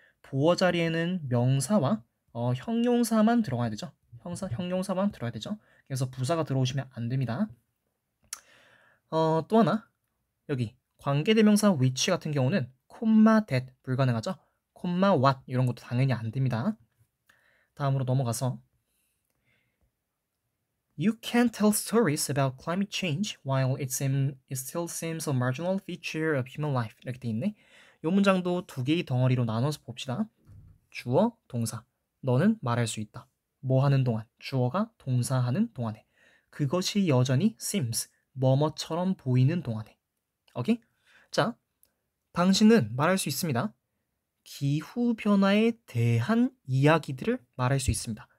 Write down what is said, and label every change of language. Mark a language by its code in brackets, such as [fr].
[ko] 보어자리에는 명사와 형용사만 들어가야 되죠. 형용사만 들어야 되죠. 그래서 부사가 들어오시면 안 됩니다. 또 하나 여기 관계대명사 which 같은 경우는 콤마 that 불가능하죠. 콤마 what 이런 것도 당연히 안 됩니다. 다음으로 넘어가서 [en] You can't tell stories about climate change while it still seems a marginal feature of human life. [ko] 이렇게 돼 있네. 이 문장도 두 개의 덩어리로 나눠서 봅시다. 주어, 동사. 너는 말할 수 있다. 뭐 하는 동안? 주어가 동사하는 동안에. 그것이 여전히 seems, 뭐뭐처럼 보이는 동안에. 오케이? 자, 당신은 말할 수 있습니다. 기후변화에 대한 이야기들을 말할 수 있습니다.